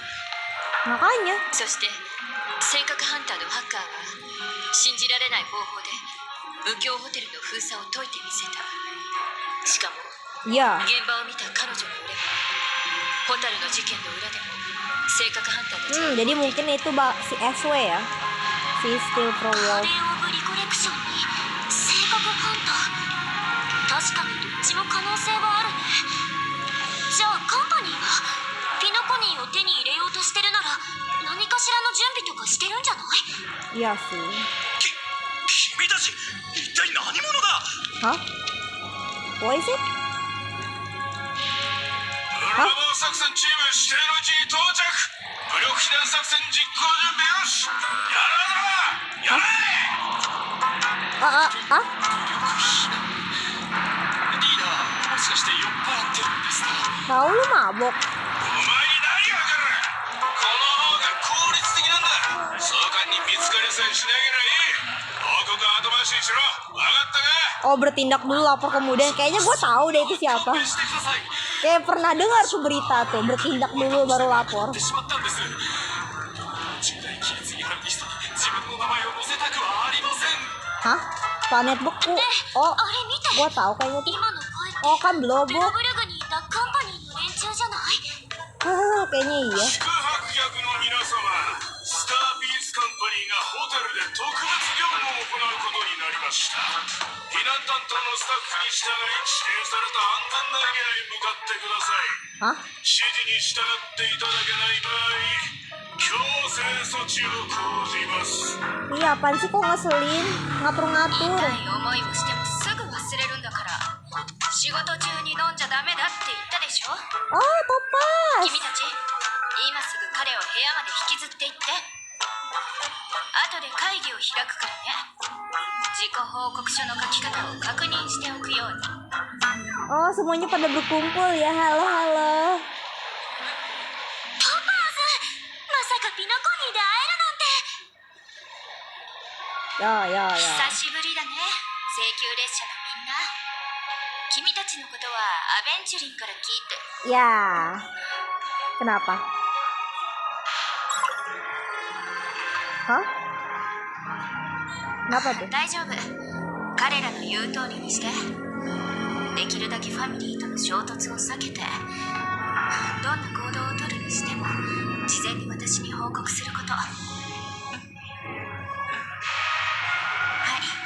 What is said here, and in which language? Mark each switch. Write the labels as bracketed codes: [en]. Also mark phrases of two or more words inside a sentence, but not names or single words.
[id] makanya [ja] そして尖閣ハンターのハッカーが信じられない方法で無境ホテルの封鎖を解いてみせた。しかも [id] ya [ja] 現場を見た彼女によればホタルの事件の裏でも性格ハンターたちが [id] jadi mungkin itu si SW ya, si Steel Pro カ Wolf. [ja] レーオブリコレクションに性格ハンター、確かにどっちも可能性はあるね。じゃあカンパニーはピノコニーを手に入れようとしてるなら何かしらの準備とかしてるんじゃない？ [id] Iya sih. [ja] 君たち一体何者だ。 Hah? [en] What is it? [ja] ブラボー作戦チーム指定の位置に到着。武力避難作戦実行準備よし。やらな。やれ。リーダー、もしかして酔っ払ってるんですか？ [id] Tahu lu mabok. [ja] お前に何がわかる。この方が効率的なんだ。総監に見つかりさえしなければいい。報告後回しにしろ。わかったか？ [id] Oh bertindak dulu lapor kemudian. Kayaknya gue tahu deh itu siapa. [ja] してください。 [id] Kayak pernah dengar tuh berita tuh, bertindak dulu baru lapor. [ja] ってしまったんです。重大規律違反リストに自分の名前を載せたくはありません。 [id] Hah? Planet beku. Oh, [ja] あれ見て、 [id] gue tahu kayaknya tuh. [ja] 今の声って [id] Oh kan ベ Blobok. [ja] ロブルグにいたカンパニーの連中じゃない？ [id] Kayaknya iya. [ja] 宿泊客の皆様、スターピースカンパニーがホテルで特別業務を行うことになりました。避難担当のスタッフに従い指定された安全なエリアへ向かってください。 Hah? 指示に従っていただけない場合、強制措置を講じます。 [id] Iya, apaan sih kok ngeselin? Ngatur-ngatur. [ja] 痛い思いをしてもすぐ忘れるんだから。仕事中に飲んじゃダメだって言ったでしょ。 [id] Oh, topas. [ja] 君たち今すぐ彼を部屋まで引きずっていって。後で会議を開くからね。自己報告書の書き方を確認しておくように。 [id] Oh, semuanya pada berkumpul ya. Halo, halo. [ja] トパーズ、まさかピノコニーで会えるなんて。 [id] Ya, ya, ya. [ja] 久しぶりだね、請求列車のみんな。君たちのことはアベンチュリンから聞いて。 [id] Ya. Kenapa? Hah? Kenapa tuh? [ja] 大丈夫、彼らの言う通りにして。できるだけファミリーとの衝突を避けて、どんな行動をとるにしても事前に私に報告すること。はい。